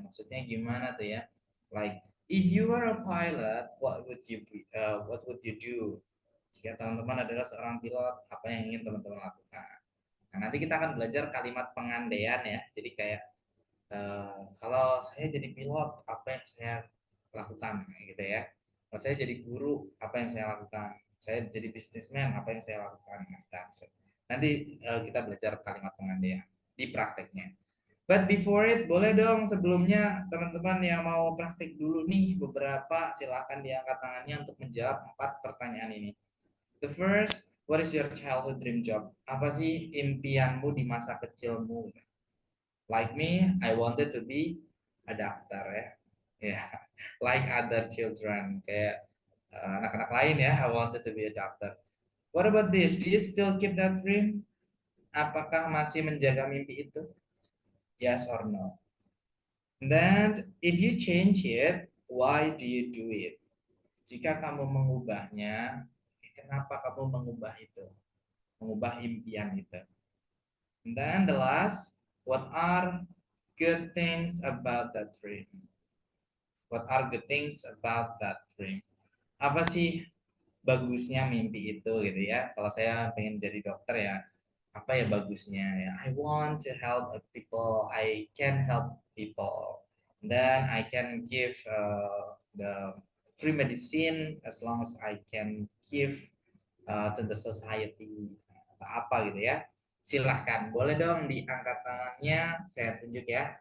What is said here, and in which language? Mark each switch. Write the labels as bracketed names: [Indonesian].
[Indonesian] Maksudnya gimana tuh ya? [English] Like if you are a pilot, what would you do? [Indonesian] Jika teman-teman adalah seorang pilot, apa yang ingin teman-teman lakukan? Nah, nanti kita akan belajar kalimat pengandaian ya. Jadi kayak kalau saya jadi pilot, apa yang saya lakukan gitu ya. Kalau saya jadi guru, apa yang saya lakukan? Saya jadi bisnismen, apa yang saya lakukan? Nanti kita belajar kalimat pengandaian di prakteknya. [English] But before it, [Indonesian] boleh dong sebelumnya teman-teman yang mau praktik dulu nih beberapa, silakan diangkat tangannya untuk menjawab 4 pertanyaan ini. [English] The first, what is your childhood dream job? [Indonesian] Apa sih impianmu di masa kecilmu? [English] Like me, I wanted to be a doctor ya. Yeah, like other children, [Indonesian] kayak anak-anak lain ya, [English] I wanted to be a doctor. What about this? Do you still keep that dream? [Indonesian] Apakah masih menjaga mimpi itu? [English] Yes or no? And then, if you change it, why do you do it? [Indonesian] Jika kamu mengubahnya, kenapa kamu mengubah itu? Mengubah impian itu. [English] And then the last, what are good things about that dream? What are good things about that dream? [Indonesian] Apa sih bagusnya mimpi itu gitu ya? Kalau saya pengen jadi dokter ya, apa ya bagusnya ya? [English] I want to help people. I can help people. Then I can give the free medicine as long as I can give to the society. [Indonesian] Apa gitu ya? Silahkan, boleh dong diangkat tangannya. Saya tunjuk ya.